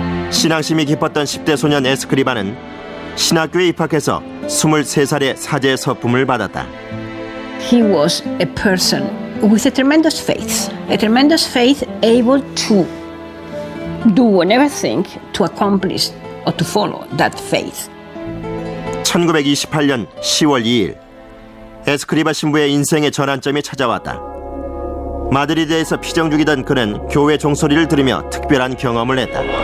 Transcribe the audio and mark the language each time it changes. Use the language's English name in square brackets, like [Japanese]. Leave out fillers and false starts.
[Korean] 신앙심이 깊었던 10대 소년 에스크리바는 신학교에 입학해서 23살에 사제 서품을 받았다. [English] He was a person with a tremendous faith able to do anything to accomplish or to follow that faith. [Korean] 1928년 10월 2일 에스크리바 신부의 인생의 전환점이 찾아왔다. 마드리드에서 피정 중이던 그는 교회 종소리를 들으며 특별한 경험을 했다.